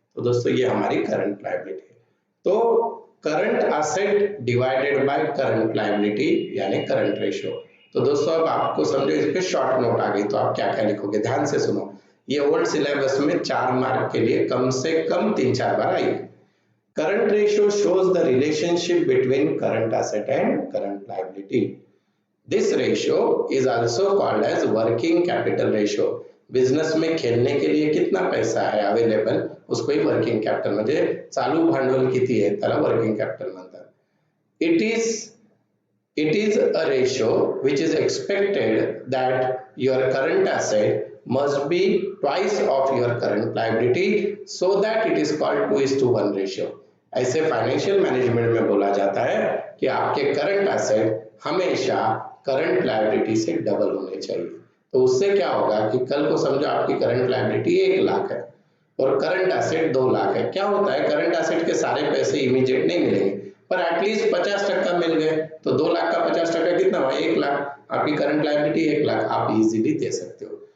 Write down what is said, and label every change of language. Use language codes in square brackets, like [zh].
[hi] तो दोस्तों ये हमारी करंट लायबिलिटी है। तो current asset divided by current liability यानी करंट रेशियो। तो दोस्तों अब आपको समझो इस पे शॉर्ट नोट आ गई तो आप क्या क्या लिखोगे, ध्यान से सुनो। ये ओल्ड सिलेबस में 4 मार्क के लिए कम से कम 3-4 बार आई है। [en] Current ratio shows the relationship between current asset and current liability. This ratio is also called as working capital ratio. [hi] Business में खेलने के लिए कितना पैसा है अवेलेबल उसको ही वर्किंग कैपिटल [mr] म्हणजे चालू भांडवल किती आहे त्याला वर्किंग कैपिटल म्हणतात. [en] It is a ratio which is expected that your current asset must be twice of your current liability so that it is called 2:1 ratio. [hi] ऐसे फाइनेंशियल मैनेजमेंट में बोला जाता है कि आपके करंट एसेट हमेशा करंट लायबिलिटी से डबल होने चाहिए। तो उससे क्या होगा कि कल को समझो आपकी करंट लायबिलिटी 1 लाख है और करंट एसेट 2 लाख है। क्या होता है करंट एसेट के सारे पैसे इमीडिएट नहीं मिलेंगे पर एटलीस्ट 50% मिल गए तो 2 लाख का 50% कितना हुआ 1 लाख, आपकी करंट लायबिलिटी 1 लाख आप इजीली दे सकते हो।